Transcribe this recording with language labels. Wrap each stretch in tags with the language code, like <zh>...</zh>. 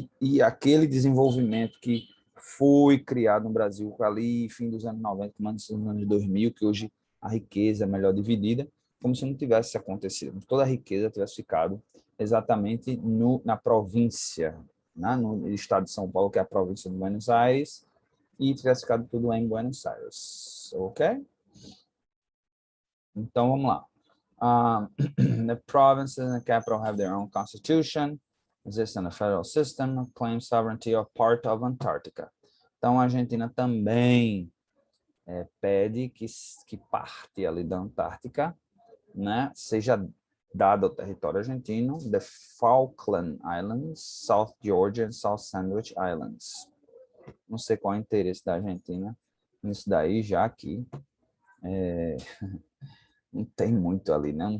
<pt>E aquele desenvolvimento que foi criado no Brasil ali, fim dos anos 90, começo dos anos 2000, que hoje a riqueza é melhor dividida, como se não tivesse acontecido. Toda a riqueza tivesse ficado exatamente na província, né? No estado de São Paulo, que é a província de Buenos Aires, e tivesse ficado tudo em Buenos Aires, ok? Então, vamos lá.</pt> <en>The provinces and the capital have their own constitution, exist in a federal system, claim sovereignty of part of Antarctica.</en> <pt>Então, a Argentina também pede que parte ali da Antártica, né, seja dada ao território argentino, the Falkland Islands, South Georgia and South Sandwich Islands. Não sei qual é o interesse da Argentina nisso daí, já que não tem muito ali, né?</pt>